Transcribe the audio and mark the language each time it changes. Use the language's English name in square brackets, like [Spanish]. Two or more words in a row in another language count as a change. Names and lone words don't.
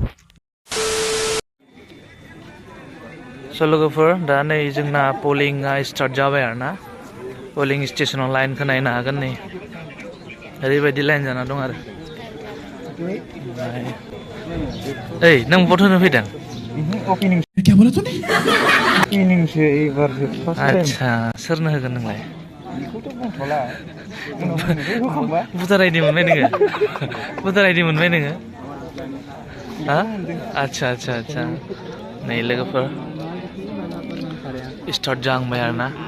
[Bodo] स' लोगोफोर दा नै जोंना पलिंआ स्टार्ट जाबाय आरोना पलिं स्टेशनाव लाइनखौ नायनो हागोन नै ओरैबायदि लाइन जाना दं आरो ओइ नों भट होनो फैदों [Hindi] क्या बोला तूने ओपनिंग से एक बार से [English] first time [Bodo] अच्छा सोरनो होगोन नोंलाय बेखौथ' बुंथ'ला भटार आइडि मोनबाय नोङो भटार आइडि मोनबाय नोङो हा अच्छा नै लोगोफोर स्टार्ट जाहांबाय आरोना